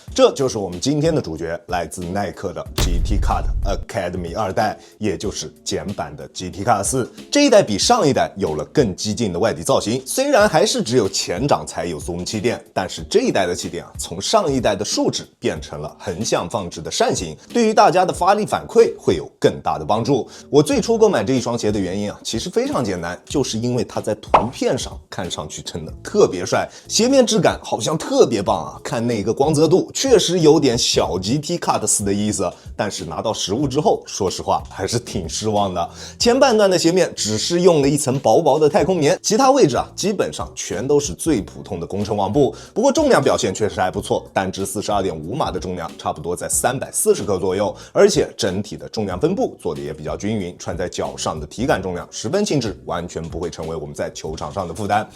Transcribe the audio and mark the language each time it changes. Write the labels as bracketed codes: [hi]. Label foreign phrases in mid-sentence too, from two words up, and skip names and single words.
[zh] 這就是我们今天的主角，來自耐克的 GT Cut Academy 2代，也就是簡版的 GT Cut 4。這一代比上一代有了更激進的外底造型，雖然還是只有前掌才有 Zoom 氣墊，但是這一代的氣墊從上一代的豎指變成了橫向放置的扇形，對於大家的發力反饋會有更大的幫助。我最初購買這一雙鞋的原因其實非常簡單，就是因為它在圖片上看上去真的特別帥，鞋面質感好像特別棒看那個光澤度確實有點小 GT Cut 4的意思，但是拿到實物之後，說實話還是挺失望的。前半段的鞋面只是用了一層薄薄的太空棉，其他位置基本上全都是最普通的工程網布。不過重量表現確實還不錯，單支42.5碼的重量差不多在340克左右，而且整體的重量分布做的也比較均匀，穿在腳上的體感重量十分輕質，完全不会成為我們在球場上的負擔。